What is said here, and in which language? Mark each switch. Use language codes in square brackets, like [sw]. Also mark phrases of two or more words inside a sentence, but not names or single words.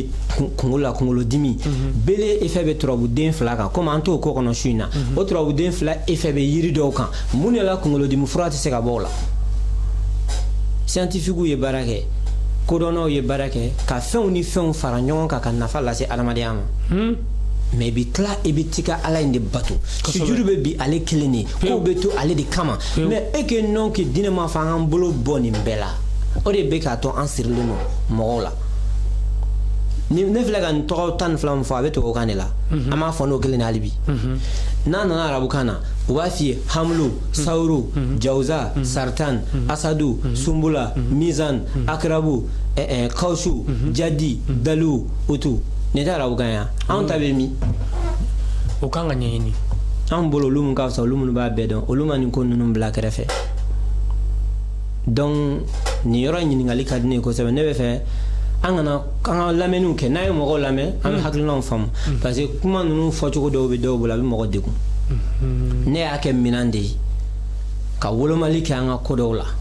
[bm] ye kunkolo la kunkolodimi [fr] Bélier effet [bm] bɛ turabuden fila kan komi an t'o ko kɔnɔ su in na o turabuden fila effet bɛ yiri dɔw kan mun de la kunkolodimi fura tɛ se ka bɔ o la scientifiques ye baara kɛ kodɔnnaw ye baara kɛ ka fɛnw ni fɛnw fara ɲɔgɔn kan ka nafa lase adamadenya ma mais bi tila i bɛ t'i ka ala in de bato sujuru bɛ bi ale kelen de kow bɛ to ale de kama [fr] mais e que non que [bm] diinɛ ma fɔ an k'an bolo bɔ nin bɛɛ la o de bɛ k'a to an sirilen don mɔgɔw la ne filɛ ka nin tɔgɔ tan ni fila min fɔ a bɛ tubabukan de la an b'a fɔ n'o kelen de hali bi n'a nana arabukan na u b'a f'i ye [ar] حمل ثور جوزاء سرطان أسد سنبلة ميزان عقرب قوس جدي دلو حوت [bm] ne tɛ arabukan yan anw ta bɛ min o kan ka ɲɛɲini anw bolo olu min ka fisa olu minnu b'a bɛɛ dɔn olu ma nin ko ninnu bila kɛrɛfɛ donc nin yɔrɔ ɲininkali ka di ne ye kosɛbɛ ne bɛ fɛ an ka lamɛnniw kɛ n'a ye mɔgɔw lamɛn an bɛ hakilinaw faamu [fr] parce que [bm] kuma ninnu fɔcogo dɔw bɛ dɔw bolo a bɛ mɔgɔ degun ne y'a kɛ minɛn de ye ka wolomali kɛ an ka ko dɔw la